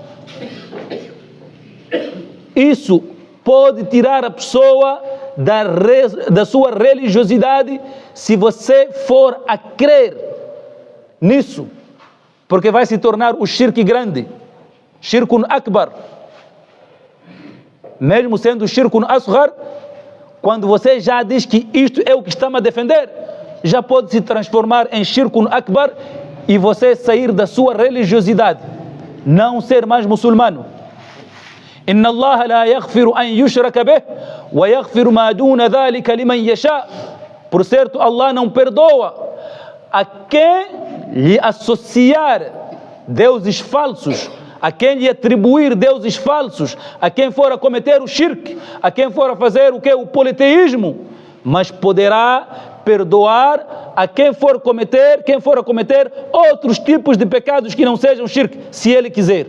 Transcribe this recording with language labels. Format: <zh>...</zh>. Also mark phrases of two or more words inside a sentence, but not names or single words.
<pt>Isso pode tirar a pessoa da sua religiosidade se você for a crer nisso, porque vai se tornar o shirk grande,</pt> <ar>شرك أكبر.</ar> <pt>Mesmo sendo</pt> <ar>شرك أصغر,</ar> <pt>quando você já diz que isto é o que está-me a defender, já pode se transformar em</pt> <ar>شرك أكبر</ar> <pt>e você sair da sua religiosidade, não ser mais muçulmano.</pt> <ar>إن الله لا يغفر أن يشرك به ويغفر ما دون ذلك لمن يشاء.</ar> <pt>Por certo, Allah não perdoa a quem lhe associar deuses falsos, a quem lhe atribuir deuses falsos, a quem for a cometer o shirk, a quem for a fazer o que? O politeísmo, mas poderá perdoar a quem for a cometer outros tipos de pecados que não sejam shirk, se ele quiser.</pt>